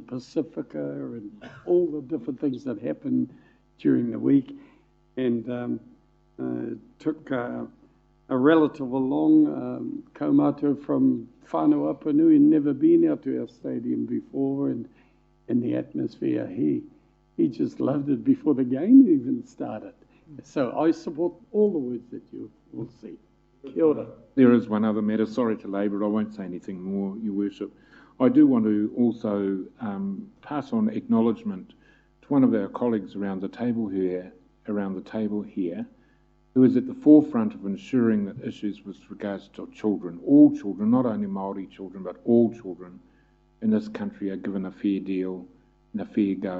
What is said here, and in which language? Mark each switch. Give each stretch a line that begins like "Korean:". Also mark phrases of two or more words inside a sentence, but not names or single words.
English: Pacifica and all the different things that happened during the week, and took a relative along, Kaumato from whānau Apanui, and never been out to our stadium before, and the atmosphere, he just loved it before the game even started. So I support all the words that you will see.
Māori: Kia ora.
English: There is one other matter, sorry to labour it, I won't say anything more, Your Worship. I do want to also pass on acknowledgement to one of our colleagues around the table here, who is at the forefront of ensuring that issues with regards to children, all children, not only Māori children, but all children in this country are given a fair deal and a fair go.